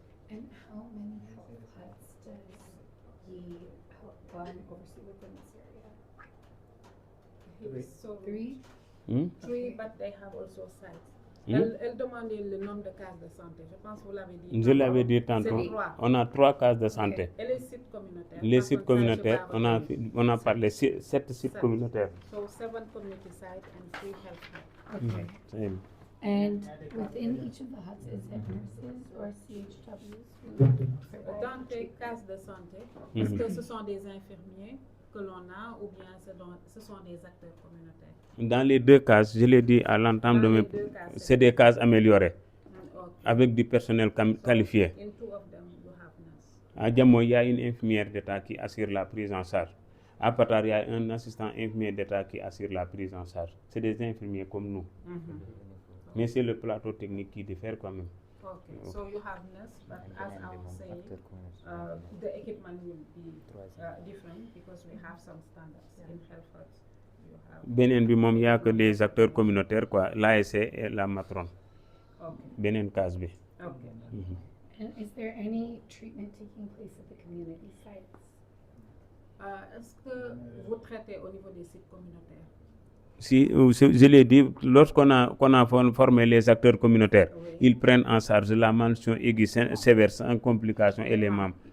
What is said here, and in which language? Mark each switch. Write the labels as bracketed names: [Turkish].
[English] And how many health huts does he help oversee within this area? So 3? Three, but they have also sites. [French] Elle demandait le nombre de cases de santé. Je pense que vous l'avez dit. Je l'avais dit tantôt. C'est 3. On a 3 cases de santé. Et les sites communautaires? Les sites communautaires, on a parlé 7 sites communautaires. [English] So 7 community sites and 3 health huts. Okay. And within each of the huts, is it nurses or CHWs? [French] Dans les cases de santé, est-ce que ce sont des infirmiers que l'on a ou bien ce sont des acteurs communautaires? Dans les 2 cases, je l'ai dit à l'entame de mes... C'est des cases améliorées, avec du personnel qualifié. [English] In 2 of them, you have nurse. [French] À Djamo, il y a une infirmière d'État qui assure la prise en charge. À Patar, il y a un assistant infirmier d'État qui assure la prise en charge. C'est des infirmiers comme nous. Mais c'est le plateau technique qui diffère quand même. [English] Okay, so you have nurse, but as I was saying, the equipment will be different because we have some standards in health huts. [Wolof] Benen bi mom [French] ya que les acteurs communautaires quoi, l'ASC et la matrone. [Wolof] Benen case bi. [English] Okay. And is there any treatment taking place at the community sites? [French] Est-ce que vous traitez au niveau des sites communautaires? Si, je l'ai dit, lorsqu'on a formé les acteurs communautaires, ils prennent en charge la malnutrition aiguë sévère sans complications et les MAM.